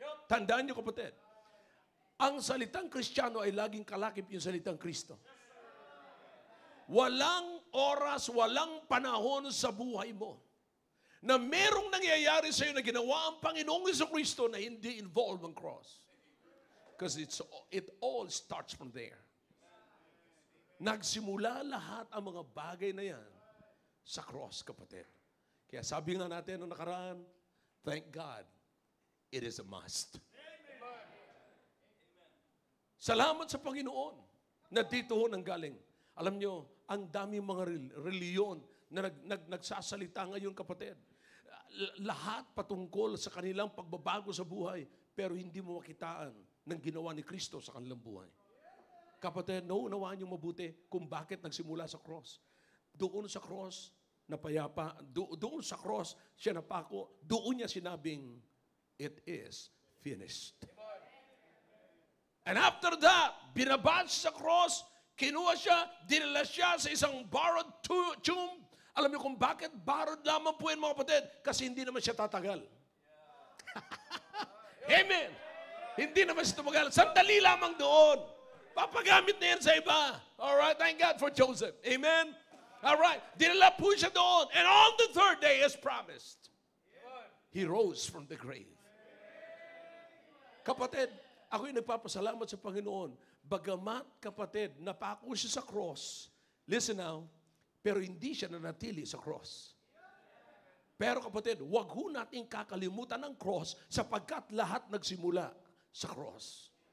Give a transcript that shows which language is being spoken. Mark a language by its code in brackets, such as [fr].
[tl] Tandaan niyo, kapatid, ang salitang Kristiyano ay laging kalakip yung salitang Kristo. Walang oras, walang panahon sa buhay mo na merong nangyayari sa iyo na ginawa ang Panginoong Kristo na hindi involved ang cross. [en] Because it all starts from there. [tl] Nagsimula lahat ang mga bagay na yan sa cross, kapatid. Kaya sabi nga natin noong nakaraan, [en] thank God, it is a must. [tl] Salamat sa Panginoon na dito ho nanggaling. Alam nyo, ang daming mga reliyon na nagsasalita ngayon, kapatid. Lahat patungkol sa kanilang pagbabago sa buhay, pero hindi mo makitaan ng ginawa ni Kristo sa kanilang buhay. Kapatid, naunawaan niyo mabuti kung bakit nagsimula sa cross. Doon sa cross, napayapa. Doon sa cross, siya napako. Doon niya sinabing, [en] it is finished. And after that, [tl] binabas sa cross, kinuha siya, dinala siya sa isang borrowed tomb. Alam niyo kung bakit borrowed lamang po yan, mga kapatid? Kasi hindi naman siya tatagal. Amen. Hindi naman siya tumagal. Sandali lamang doon. Papagamit na yan sa iba. [en] Alright, thank God for Joseph. [tl] Amen? Alright, dinala po siya doon. [en] And on the third day, as promised, he rose from the grave. [tl] Kapatid, ako'y nagpapasalamat sa Panginoon. Bagamat, kapatid, napako siya sa cross. [en] Listen now, [tl] pero hindi siya nanatili sa cross. Pero kapatid, wag ho nating kakalimutan ng cross sapagkat lahat nagsimula sa cross.